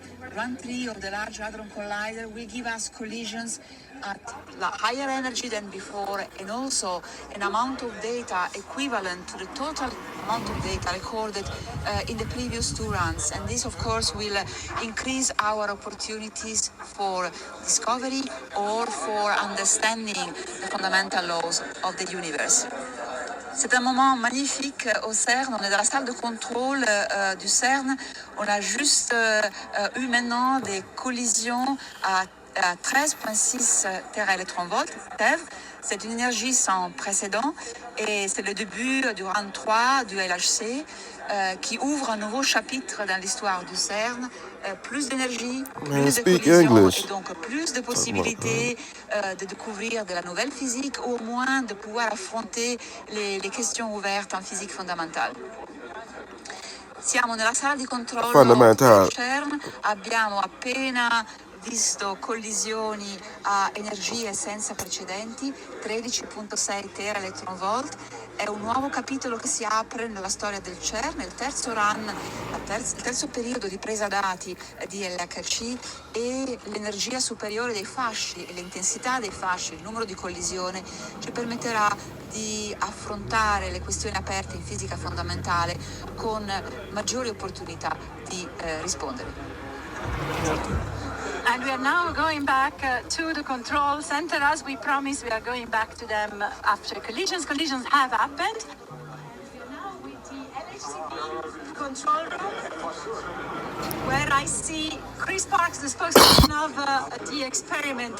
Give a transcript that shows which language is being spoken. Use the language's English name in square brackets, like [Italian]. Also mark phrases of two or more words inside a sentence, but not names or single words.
[English] Run 3 of the Large Hadron Collider will give us collisions at higher energy than before, and also an amount of data equivalent to the total amount of data recorded in the previous 2 runs. And this, of course, will increase our opportunities for discovery or for understanding the fundamental laws of the universe. [French] C'est un moment magnifique au CERN. On est dans la salle de contrôle du CERN. On a juste eu maintenant des collisions à 13,6 téraélectronvolts, TeV. C'est une énergie sans précédent et c'est le début du round 3 du LHC qui ouvre un nouveau chapitre dans l'histoire du CERN. Plus d'énergie, plus de collisions et donc plus de possibilités de découvrir de la nouvelle physique ou au moins de pouvoir affronter les questions ouvertes en physique fondamentale. [Italian] Siamo nella sala di controllo del CERN, abbiamo appena visto collisioni a energie senza precedenti, 13,6 teraelectronvolt. È un nuovo capitolo che si apre nella storia del CERN, il terzo run, il terzo periodo di presa dati di LHC, e l'energia superiore dei fasci e l'intensità dei fasci, il numero di collisioni, ci permetterà di affrontare le questioni aperte in fisica fondamentale con maggiori opportunità di rispondere. [English] And we are now going back to the control center. As we promised, we are going back to them after collisions. Collisions have happened. We are now with the LHCb control room, where I see Chris Parks, the spokesperson of the experiment.